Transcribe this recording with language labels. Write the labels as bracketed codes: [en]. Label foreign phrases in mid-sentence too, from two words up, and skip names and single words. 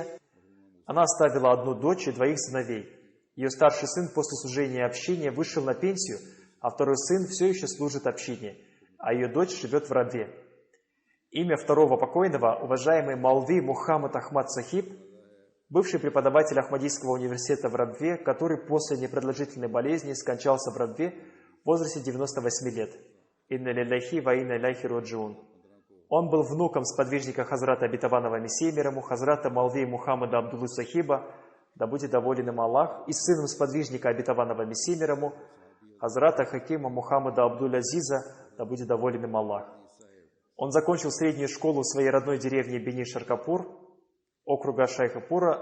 [ru] Она оставила одну дочь и двоих сыновей. Ее старший сын после служения общине вышел на пенсию, а второй сын все еще служит общине, а ее дочь живет в Рабве. Имя второго покойного, уважаемый Молви Мухаммад Ахмад Сахиб, бывший преподаватель Ахмадийского университета в Рабве, который после непродолжительной болезни скончался в Рабве в возрасте 98 лет. [ar] إنا لله وإنا إليه راجعون. [ru] Он был внуком сподвижника Хазрата Обетованного Мессии мир ему, Хазрата Молви Мухаммада Абдуллы Сахиба, да будет доволен им Аллах, и сыном сподвижника Обетованного Мессии мир ему, Хазрата Хакима Мухаммада Абдуль Азиза, да будет доволен им Аллах. Он закончил среднюю школу в своей родной деревне Бени-Шаркапур, округа Шайхапура.